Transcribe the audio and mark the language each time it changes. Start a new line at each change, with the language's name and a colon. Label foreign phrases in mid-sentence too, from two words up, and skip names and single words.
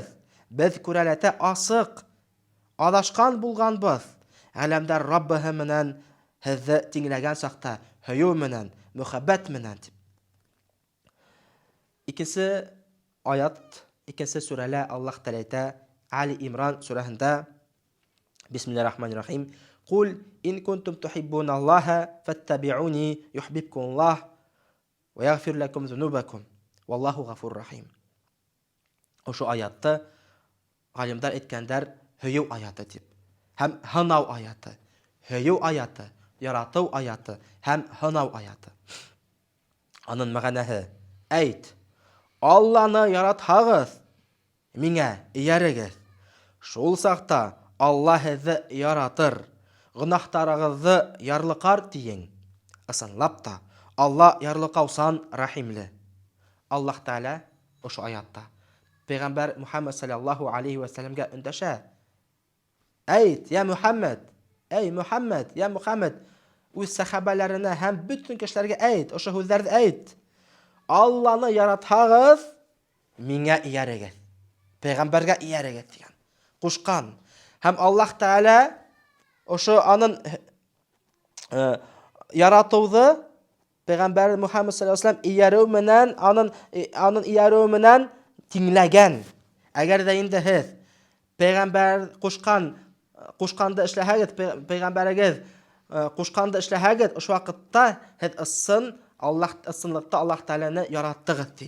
Bashkir: Беҙ күрәләтә асыҡ, аҙашҡан булғанбыҙ. Ғаләмдәр Раббыһы менән һеҙҙе тиңләгән саҡта, һөйөү менән, мөхәббәт менән. Икенсе аят, икенсе сүрәлә Аллаһ Тәғәлә әйтә, Али Имран сүрәһендә,
Arabic: بسم الله الرحمن الرحيم. قل إن كنتم تحبون الله فاتبعوني يحببكم الله ويغفر لكم ذنوبكم والله غفور رحيم.
Bashkir: Ошо аятты ғалимдар әйткәндәр һөйөү аяты тип. Һәм һынау аяты. Һөйөү аяты, яратыу аяты һәм һынау аяты. Аның мәғәнәһе: әйт, Алланы яратһағыҙ, миңә эйәрегеҙ. Шул саҡта Алла һеҙҙе яратыр, гонаһтарығыҙҙы ярлыҡар тиең. Ысынлап та, Алла ярлыҡаусан, рәхимле. Аллаһ Тәғәлә ошо аятта Пәйғәмбәр Мухаммад
Arabic: صلى الله عليه وسلم
Bashkir: өндәшә. Әйт, я Мухаммад, эй Мухаммад, я Мухаммад, үҙ сәхәбәләренә һәм бөтөн кешеләргә әйт, ошо һүҙҙәрҙе әйт. Алланы яратһағыҙ, миңә эйәрегеҙ. Пәйғәмбәргә эйәрегеҙ тигән. Ҡушҡан. Һәм Аллаһ Тәғәлә ошо аның яратыуҙы Пәйғәмбәр Мухаммад
Arabic: صلى الله عليه وسلم
Bashkir: эйәреү менән, аның эйәреү менән тиңләгән. Әгәр ҙә инде һеҙ Пәйғәмбәр ҡушҡанды эшләһәгеҙ, Пәйғәмбәрегеҙ ҡушҡанды эшләһәгеҙ, ошо ваҡытта һеҙ ысынлыҡта Аллаһ Тәғәләне яраттығыҙ ти.